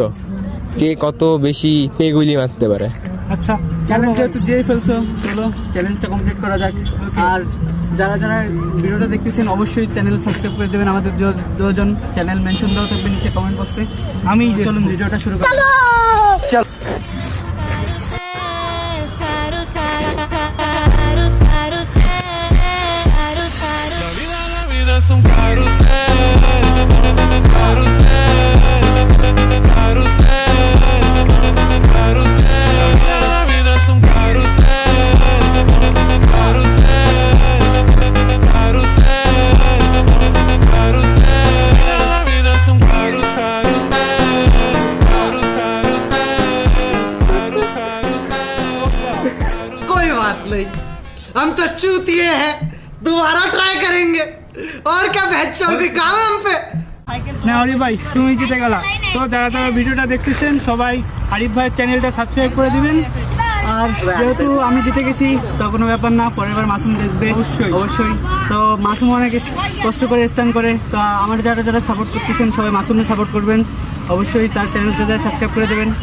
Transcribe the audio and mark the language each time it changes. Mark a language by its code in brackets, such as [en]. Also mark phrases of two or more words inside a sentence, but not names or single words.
[bn] কে কত বেশি পেগুলি মারতে পারে। আচ্ছা, চ্যালেঞ্জ যেহেতু দিয়ে ফেলছো, চলো [en] challenge complete [bn] করা যাক। আর যারা যারা ভিডিওটা দেখতেছেন অবশ্যই [en] channel subscribe [bn] করে দেবেন। আমাদের দুজন [en] channel mention [bn] দেওয়া থাকবে নিচে [en] comment box. [bn] চলুন ভিডিওটা শুরু করি। চল। [es] Es un carrusel, carrusel, carrusel, carrusel. La vida es un carrusel, carrusel, carrusel, carrusel. La vida es un carrusel, carrusel. [hi] कोई बात नहीं, हम तो चूतिए हैं, दोबारा ट्राई करेंगे। और क्या बहस भी काम है हम पे। [bn] না আরিফ ভাই, তুমি জিতে গেলা। তো যারা যারা ভিডিওটা দেখতেছেন সবাই আরিফ ভাইয়ের [en] channel subscribe [bn] করে দিবেন। আর যেহেতু আমি জিতে গেছি তো কোনো ব্যাপার না, পরের বার মাসুম দেখবে অবশ্যই। তো মাসুম অনেক কষ্ট করে স্ট্যান্ড করে, তো আমার যারা যারা সাপোর্ট করতেছেন সবাই মাসুমকে সাপোর্ট করবেন, অবশ্যই তার [en] channel subscribe [bn] করে দেবেন।